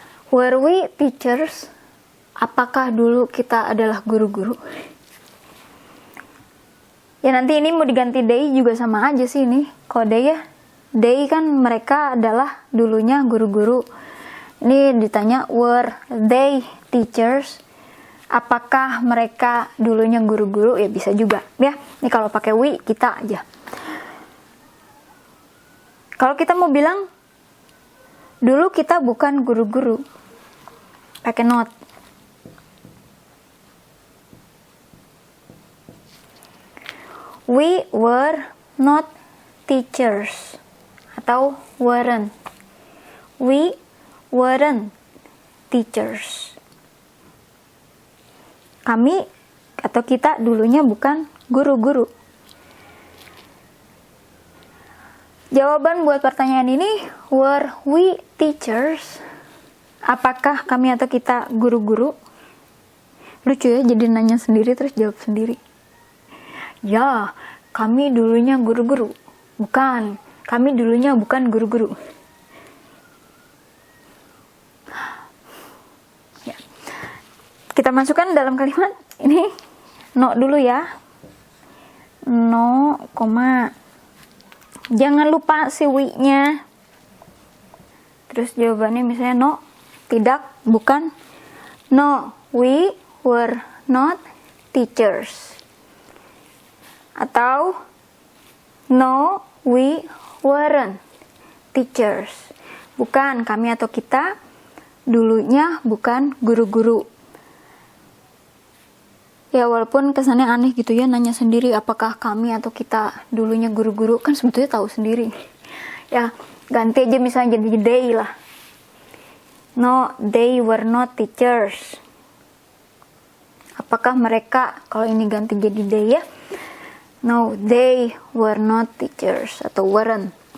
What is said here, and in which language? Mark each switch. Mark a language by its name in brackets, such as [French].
[English] Were we teachers? [Indonesian] Apakah dulu kita adalah guru-guru? Ya nanti ini mau diganti they juga sama aja sih ini. Kalau they ya, they kan mereka adalah dulunya guru-guru. Ini ditanya, [English] were they teachers? [Indonesian] Apakah mereka dulunya guru-guru? Ya bisa juga ya. Ini kalau pakai we kita aja. Kalau kita mau bilang dulu kita bukan guru-guru, pakai not. [English] We were not teachers [Indonesian] atau [English] weren't. We weren't teachers. [Indonesian] Kami atau kita dulunya bukan guru-guru. Jawaban buat pertanyaan ini, [English] were we teachers? [Indonesian] Apakah kami atau kita guru-guru? Lucu ya, jadi nanya sendiri terus jawab sendiri. Ya, kami dulunya guru-guru. Bukan, kami dulunya bukan guru-guru. Kita masukkan dalam kalimat ini no dulu ya. No, koma. Jangan lupa si we-nya. Terus jawabannya misalnya no, tidak, bukan. [English] No, we were not teachers. [Indonesian] Atau [English] no, we weren't teachers. [Indonesian] Bukan, kami atau kita dulunya bukan guru-guru. Ya walaupun kesannya aneh gitu ya, nanya sendiri apakah kami atau kita dulunya guru-guru, kan sebetulnya tahu sendiri. Ya ganti aja misalnya jadi they lah. [English] No, they were not teachers. [Indonesian] Apakah mereka, kalau ini ganti jadi they ya. [English] No, they were not teachers [Indonesian] atau [English] weren't.